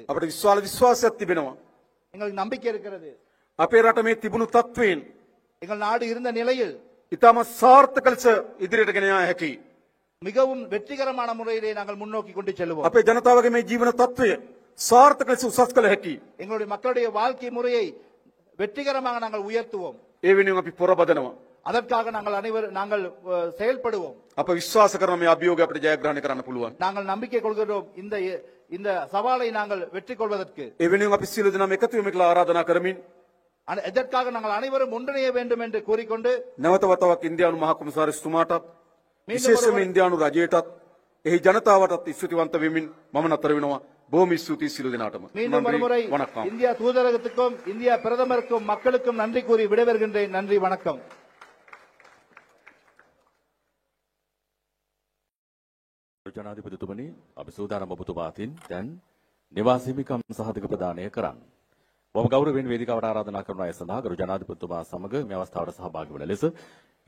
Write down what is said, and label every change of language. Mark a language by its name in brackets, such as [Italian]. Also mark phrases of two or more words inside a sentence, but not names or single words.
[Sinhala] අපිට විශ්වාසයක් තිබෙනවා. [Tamil] எங்களுக்கு நம்பிக்கை இருக்கிறது. [Sinhala] අපේ රට මේ තිබුණු තත්වයෙන් [Tamil] எங்கள் நாடு இருந்த நிலையில் [Sinhala] ඉතාම සාර්ථක ලෙස ඉදිරියට ගෙන යා හැකියි. [Tamil] மிகவும் வெற்றிகரமான முறையிலே நாங்கள் முன்னோக்கி கொண்டு செல்வோம். [Sinhala] අපේ ජනතාවගේ මේ ජීවන තත්වය සාර්ථක ලෙස උසස් කළ හැකියි. [Tamil] எங்களுடைய மக்களுடைய வாழ்க்கை முறையை வெற்றிகரமாக நாங்கள் உயர்த்துவோம். [Sinhala] ඒ වෙනුවෙන් අපි පොරබදනවා. [Tamil] அதற்காக நாங்கள் செயல்படுவோம். [Sinhala] අප විශ්වාස කරන මේ අභියෝගය අපිට ජයග්‍රහණය කරන්න පුළුවන්. [Tamil] நாங்கள் நம்பிக்கை கொள்கிறோம் இந்த சவாலை நாங்கள் வெற்றி கொள்வதற்கு. [Sinhala] ඒ වෙනුවෙන් අපි සියලු දෙනාම එකතු වෙමු කියලා ආරාධනා කරමින් [Tamil] இதற்காக நாங்கள் அனைவரும் ஒன்றிணைய வேண்டும் என்று கூறிக்கொண்டு [Sinhala] නැවත වතාවක් ඉන්දියානු මහ කොමසාරිස්තුමාටත් විශේෂයෙන්ම ඉන්දියානු රජයටත් එහි ජනතාවටත් ස්තුතිවන්ත වෙමින් මම නතර වෙනවා. බොහොම ස්තුතියි සියලු දෙනාටම. [Tamil] மீண்டும் ஒருமுறை வணக்கம். இந்தியா தூதரகத்துக்கும் இந்தியா பிரதமருக்கும் மக்களுக்கும் நன்றி கூறி விடைபெறுகின்றேன். நன்றி, வணக்கம். [Sinhala] ජනාධිපතිතුමනි, අපි සූදානම් ඔබතුමා අතින් දැන් නිවාස හිමිකම් සහතික ප්‍රදානය කරන්න. බොහොම ගෞරවයෙන් වේදිකාවට ආරාධනා කරන අය සඳහා ගරු ජනාධිපතිතුමා සමග මේ අවස්ථාවට සහභාගී වන ලෙස